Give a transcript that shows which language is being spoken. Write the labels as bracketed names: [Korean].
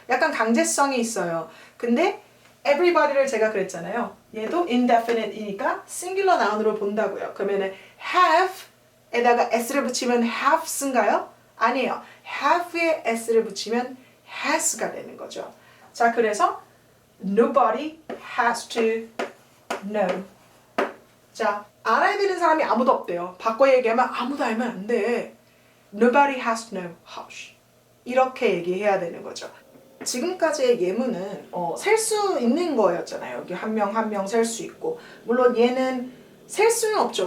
[Korean] 약간 강제성이 있어요. 근데 everybody를 제가 그랬잖아요. 얘도 indefinite이니까 singular noun으로 본다고요. 그러면은 have에다가 s를 붙이면 haves인가요? 아니에요. have에 s를 붙이면 has가 되는 거죠. 자, 그래서 [English] nobody has to know. [Korean] 자, 알아야 되는 사람이 아무도 없대요. 바꿔 얘기하면 아무도 알면 안 돼. [English] Nobody has to know. Hush. [Korean] 이렇게 얘기해야 되는 거죠. 지금까지의 예문은 셀 수 있는 거였잖아요. 여기 한 명 한 명 셀 수 있고 물론 얘는 셀 수는 없죠.